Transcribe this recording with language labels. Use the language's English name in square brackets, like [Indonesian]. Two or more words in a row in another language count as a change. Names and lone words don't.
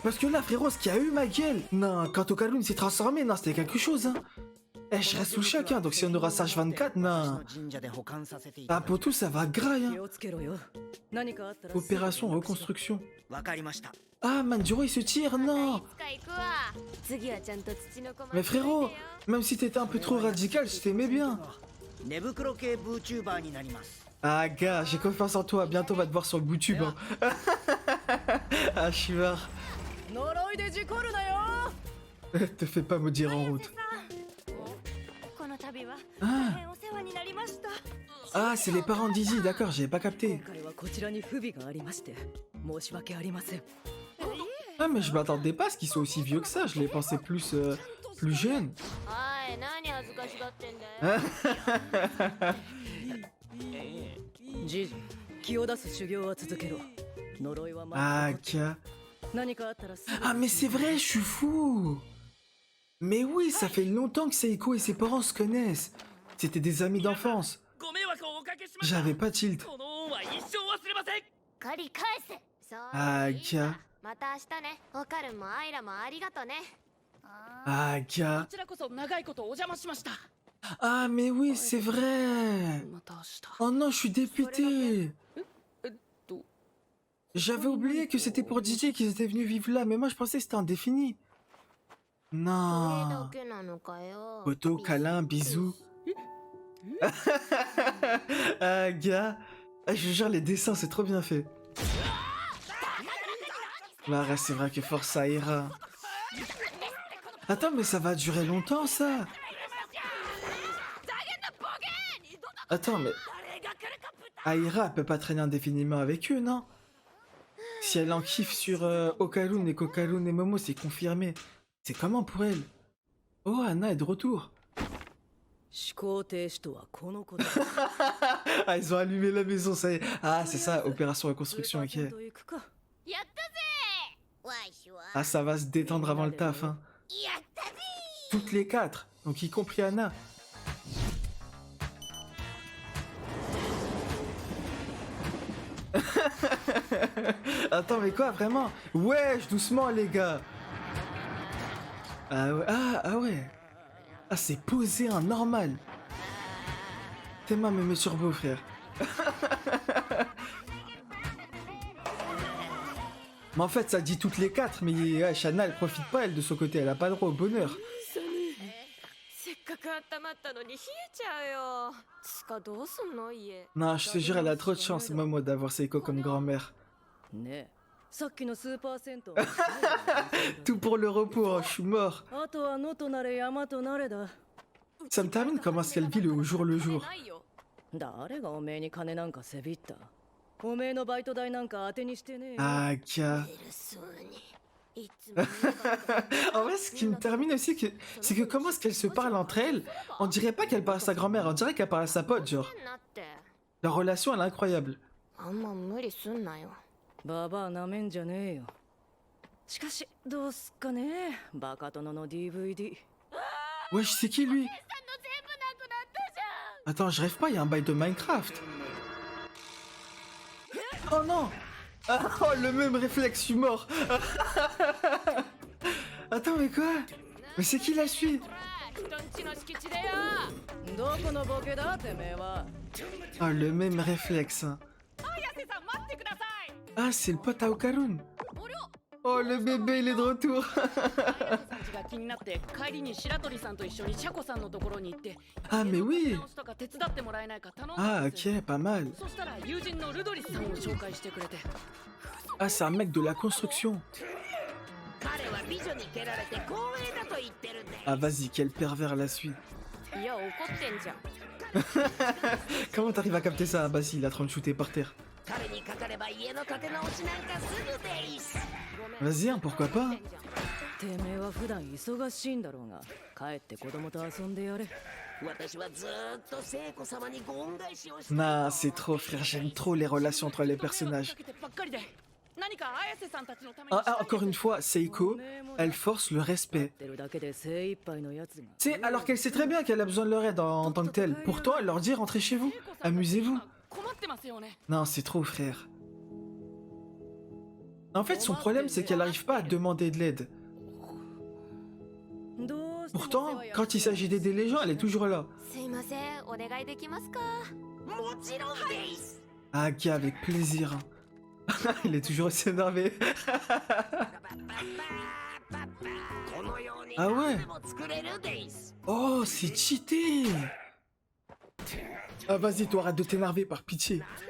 [French] Parce que là, frérot, ce qui a eu ma gueule, non, quand Okalun s'est transformé, non, c'était quelque chose, hein. Eh, je reste sous le choc, hein, donc si on aura Sage 24, non. Ah, pour tout, ça va graille, hein. Opération reconstruction. Ah, Manjiro, il se tire, non. [Japanese] いつか行くわ。次はちゃんと土の子 [French] Mais frérot, même si t'étais un peu trop radical, je t'aimais bien. [Japanese] 寝袋系 VTuber になります。 [French] Ah, gars, j'ai confiance en toi, bientôt on va te voir sur le YouTube, hein. Ah, je suis mort. [Japanese] 呪いで事故るなよ。 [French] Te fais pas maudire en route. [Japanese] この度は Ah. 大変お世話になりました。 [French] Ah, c'est les parents d'Izzy, d'accord, j'avais pas capté. [Japanese] 今回はこちらに不備がありまして申し訳ありません [French] Ah, mais je m'attendais pas à ce qu'ils soient aussi vieux que ça, je les pensais plus jeunes. [Japanese] おい、何恥ずかしがってんだよ。じいじ気を出す修行は続けろ呪いは Ah, まだ Kia. 何かあったらすぐ [French] Ah, mais c'est vrai, je suis fou. Mais oui, ça fait longtemps que Seiko et ses parents se connaissent. C'était des amis d'enfance. [Japanese] ご迷惑をおかけしました [French] J'avais pas tilt. [Japanese] この恩は一生忘れません借り返せ。そうあーいいキャわまた明日ね。オカルもアイラもありがとね。 [French] Ah, Kia. [Japanese] こちらこそ長いことお邪魔しました [French] Ah, mais oui, c'est vrai. [Japanese] また明日 [French] Oh non, je suis dépité. [Japanese] と [French] J'avais oublié que c'était pour DJ qu'ils étaient venus vivre là, mais moi je pensais que c'était indéfini. [Japanese] それ [French] Non. [Japanese] だけなのかよ。 [French] Photo, câlin, bisous. Ah, gars. Ah, je vous jure, les dessins, c'est trop bien fait. Bah, c'est vrai que force ça ira. Attends, mais ça va durer longtemps, ça. Attends, mais... Aira, elle peut pas traîner indéfiniment avec eux, non? Si elle en kiffe sur Okalun et Kokalun et Momo, c'est confirmé. C'est comment pour elle? Oh, Anna est de retour. [Japanese] 思考停止とはこのこと [French] Ah, ils ont allumé la maison, ça y est. Ah, c'est ça, opération reconstruction, ok. [Japanese] 10%行くかやったぜ。わしは。 [French] Ah, ça va se détendre avant le taf, hein. [Japanese] やったぜ。 [French] Toutes les quatre, donc y compris Anna. Attends, mais quoi, vraiment? Wesh, doucement, les gars. Ah ouais, ah ouais. Ah, c'est posé, un normal. Théma me met sur beau, frère. Mais en fait, ça dit toutes les quatre, mais ouais, Shana, elle profite pas, elle, de son côté. Elle a pas droit au bonheur. [Japanese] せっかく温まったのに冷えちゃうよ。つかどうすんの家。 [French] Non, je te jure, elle a trop de chance, Momo, d'avoir Seiko comme grand-mère. [Japanese] ねえさっきのスーパー銭湯 [French] Tout pour le repos, hein, je suis mort. [Japanese] あとは野となれ山となれだ [French] Ça me termine comment est-ce qu'elle vit le jour le jour. [Japanese] ないよ。誰がおめえに金なんかせびったおめえのバイト代なんか当てにしてねえよ [French] Ah, Kia. [Japanese] 偉そうに。いつも迷惑 [French] En vrai, ce qui me termine aussi, c'est que comment est-ce qu'elles se parlent entre elles? On dirait pas qu'elle parle à sa grand-mère, on dirait qu'elle parle à sa pote, genre. [Japanese] なって。 [French] Leur relation, elle est incroyable. [Japanese] あんま無理すんなよ。ババアなめんじゃねえよしかしどうすっかねバカ殿の DVD [French] Wesh, c'est qui lui? [Japanese] 全部なくなったじゃん。 [French] Attends, je rêve pas, il y a un bail de Minecraft. Oh non! Ah, oh, le même réflexe, je suis mort. Attends, mais quoi? Mais c'est qui la suite? [Japanese] 人んちの敷地でよ。どこのボケだてめえは [French] Oh, le même réflexe. Hein. [Japanese] 綾瀬さん待ってください [French] Ah, c'est le pote à Okarun. Oh, le bébé, il est de retour. [Japanese] 綾瀬さんちが気になって帰りに白鳥さんと一緒にシャコさんのところに行って [French] Ah, mais oui. [Japanese] 直しとか手伝ってもらえないか頼んだ Ah, んです [French] ok, pas mal. [Japanese] そしたら友人のルドリスさんを紹介してくれて [French] Ah, c'est un mec de la construction. [Japanese] 彼は美女に蹴られて光栄だと言ってるんだよ。 [French] Ah, vas-y, quel pervers la suite. [Japanese] いや怒ってんじゃん。 [French] Comment t'arrives à capter ça? Ah, bah si, il est en train de shooter par terre. [Japanese] 彼にかかれば家の建て直しなんかすぐでいいっす。 [French] Vas-y, hein, pourquoi pas? [Japanese] てめえは普段忙しいんだろうが帰って子供と遊んでやれ私はずーっと聖子様にご恩返しをして。 [French] Nah, c'est trop, frère, j'aime trop les relations entre les personnages. [Japanese] 何か綾瀬さんたちのため [French] Ah, ah, encore une fois, Seiko, elle force le respect. [Japanese] てるだけで精一杯のやつが [French] Tu sais, alors qu'elle sait très bien qu'elle a besoin de leur aide en tant que telle. Pourtant, elle leur dit rentrez chez vous, amusez-vous. [Japanese] 困ってますよね [French] Non, c'est trop, frère. En fait, son problème, c'est qu'elle n'arrive pas à demander de l'aide. [Japanese] どうしても [French] Pourtant, quand il s'agit d'aider les gens, elle est toujours là. [Japanese] すいません、お願いできますか。もちろんです。 [French] Ah, gars, avec plaisir. Hein. Il est toujours aussi énervé. Ah ouais? Oh, c'est cheaté. Ah, vas-y, toi, arrête de t'énerver, par pitié.